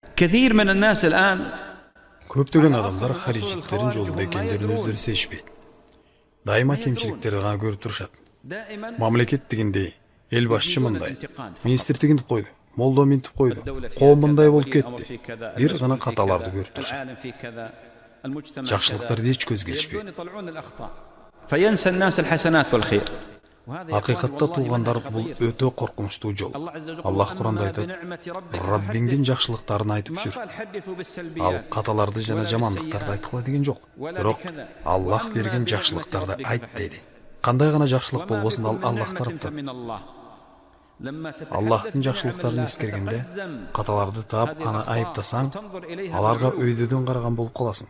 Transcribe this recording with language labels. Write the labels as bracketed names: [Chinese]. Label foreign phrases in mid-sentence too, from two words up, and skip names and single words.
[Arabic] كثير من الناس الآن [Kyrgyz] Көптөгөн адамдар харижиттерин жолунда экендерин өздөрү сезишпейт. Дайыма кемчиликтерди гана көрүп турушат. [Arabic] دائما [Kyrgyz] Мамлекет дегенде эл башчы мындай, министр тигинтип койду, молдо минтип койду, коом мындай болуп кетти. Бир гана каталарды көрүп турушат. Жакшылыктарды эч көзгө илишпейт. [Arabic] فينسى الناس الحسنات والخير. [Kyrgyz] Акыйкатта туугандар бул өтө коркунучтуу жол. Аллах Куранда айтат: "Раббиңдин жакшылыктарын айтып жүр." Ал каталарды жана жамандыктарды айткыла деген жок. Бирок Аллах берген жакшылыктарды айт деди. Кандай гана жакшылык болбосун ал Аллах тараптан. Аллахтын жакшылыктарын эскергенде каталарды таап аны айыптасаң, аларга өйдөдөн караган болуп каласың.